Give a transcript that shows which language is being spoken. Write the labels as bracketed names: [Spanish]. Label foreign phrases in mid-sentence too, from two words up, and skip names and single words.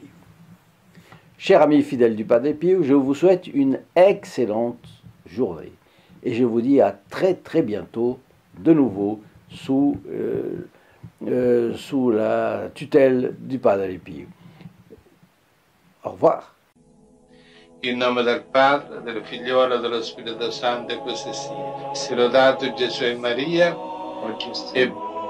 [French] Chers amis fidèles du Padre Pio, je vous souhaite une excellente journée et je vous dis à très très bientôt de nouveau sous la tutelle du Padre Pio. Au revoir. [Italian] In nome del Padre, del Figliolo e dello Spirito Santo, e così sia. Sia lodato Gesù e Maria, e